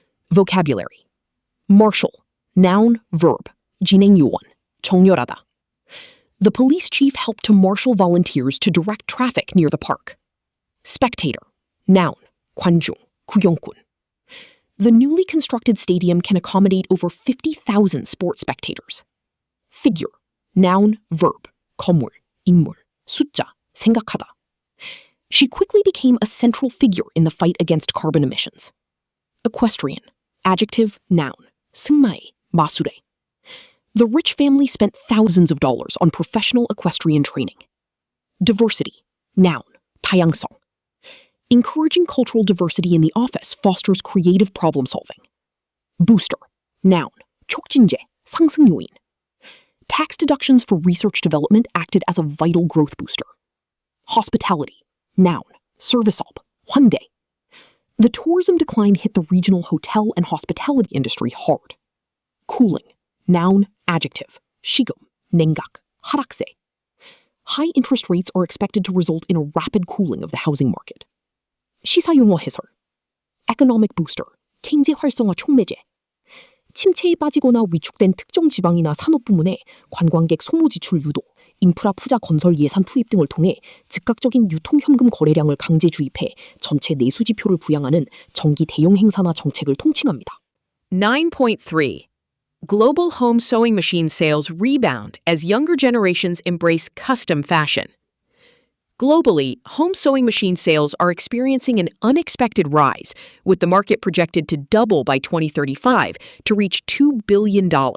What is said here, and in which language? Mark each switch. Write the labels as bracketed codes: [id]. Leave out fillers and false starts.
[en] Vocabulary. Marshal. Noun, verb. [ko] 진행 요원. 정렬하다. [en] The police chief helped to marshal volunteers to direct traffic near the park. Spectator. Noun. [ko] 관중. 구경꾼. [en] The newly constructed stadium can accommodate over 50,000 sports spectators. Figure. Noun, verb. [ko] 건물, 인물, 숫자, 생각하다. [en] She quickly became a central figure in the fight against carbon emissions. Equestrian. Adjective, noun. [ko] 승마에, 마술에. [en] The rich family spent thousands of dollars on professional equestrian training. Diversity. Noun. [ko] 다양성. [en] Encouraging cultural diversity in the office fosters creative problem solving. Booster. Noun. [ko] 촉진제. 상승 요인. [en] Tax deductions for research development acted as a vital growth booster. Hospitality. Noun. service업. [ko] 환대. [en] The tourism decline hit the regional hotel and hospitality industry hard. Cooling. Noun, adjective. [ko] 시금, 냉각, 하락세. [en] High interest rates are expected to result in a rapid cooling of the housing market. [ko] 시사용어 해설. [en] economic booster, [ko] 경제 활성화 촉매제. 침체에 빠지거나 위축된 특정 지방이나 산업 부문에 관광객 소모 지출 유도, 인프라 투자 건설 예산 투입 등을 통해 즉각적인 유통현금 거래량을 강제 주입해 전체 내수 지표를 부양하는 정기 대형 행사나 정책을 통칭합니다. [en] 9.3. Global home sewing machine sales rebound as younger generations embrace custom fashion. Globally, home sewing machine sales are experiencing an unexpected rise, with the market projected to double by 2035 to reach $2 billion.